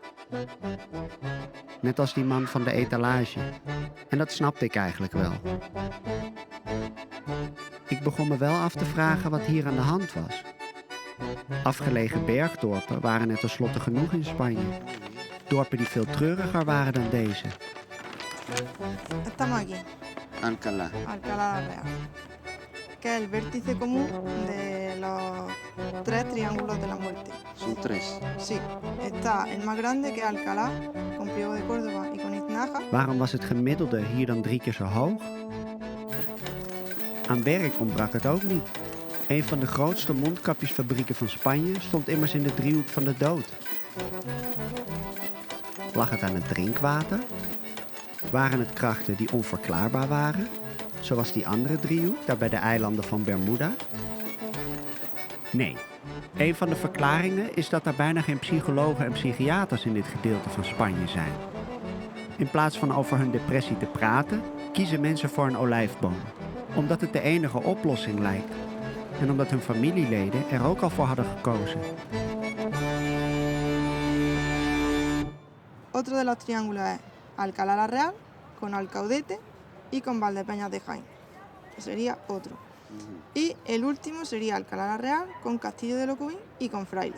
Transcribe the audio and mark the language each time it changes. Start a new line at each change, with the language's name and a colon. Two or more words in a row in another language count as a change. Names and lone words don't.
Dutch: Net als die man van de etalage. En dat snapte ik eigenlijk wel. Ik begon me wel af te vragen wat hier aan de hand was. Afgelegen bergdorpen waren er tenslotte genoeg in Spanje. Dorpen die veel treuriger waren dan deze.
Spanish: Estamos aquí, Alcalá. Alcalá de la Real. que es el vértice común de los 3 triángulos de la muerte. Son 3. Sí, está el más grande, que es Alcalá, con Priego de Córdoba y con Iznaja.
Dutch: Waarom was het gemiddelde hier dan 3 keer zo hoog? Aan werk ontbrak het ook niet. Een van de grootste mondkapjesfabrieken van Spanje stond immers in de driehoek van de dood. Lag het aan het drinkwater? Waren het krachten die onverklaarbaar waren? Zoals die andere driehoek, daar bij de eilanden van Bermuda? Nee. Een van de verklaringen is dat er bijna geen psychologen en psychiaters in dit gedeelte van Spanje zijn. In plaats van over hun depressie te praten, kiezen mensen voor een olijfboom. Omdat het de enige oplossing lijkt. En omdat hun familieleden er ook al voor hadden gekozen.
Spanish: Otro de los triángulos es Alcalá la Real, con Alcaudete y con Valdepeñas de Jaén. Sería otro. Y el último sería Alcalá la Real, con Castillo de Locubín y con Frailes.